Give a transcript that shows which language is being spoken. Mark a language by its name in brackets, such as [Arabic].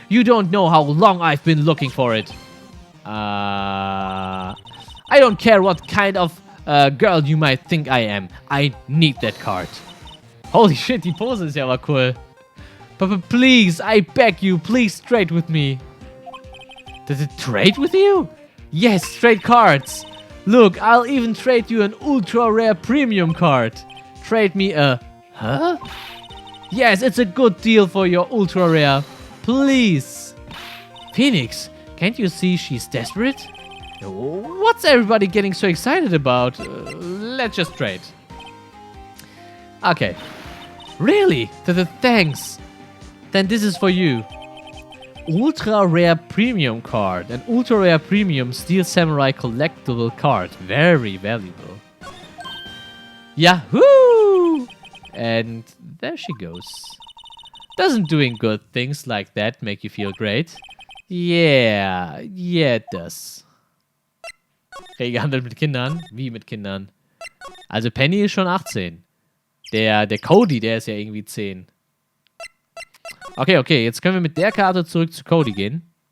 [English] You don't know how long I've been looking for it. I don't care what kind of girl you might think I am. I need that card. Holy shit, [German] die Pose ist ja aber cool. [English] But please, I beg you, please trade with me. Does it trade with you? Yes, trade cards. Look, I'll even trade you an ultra rare premium card. Trade me a... Huh? Yes, it's a good deal for your ultra rare. Please. Phoenix, can't you see she's desperate? What's everybody getting so excited about? Let's just trade. Okay. Really? Thanks. Then this is for you. Ultra rare premium card. An ultra rare premium Steel Samurai collectible card. Very valuable. Yahoo! And there she goes. Doesn't doing good things like that make you feel great? Yeah, it does. [German] Rege handelt mit Kindern? Wie mit Kindern? Also Penny ist schon 18. Der Cody, der ist ja irgendwie 10. Okay, jetzt können wir mit der Karte zurück zu Cody gehen.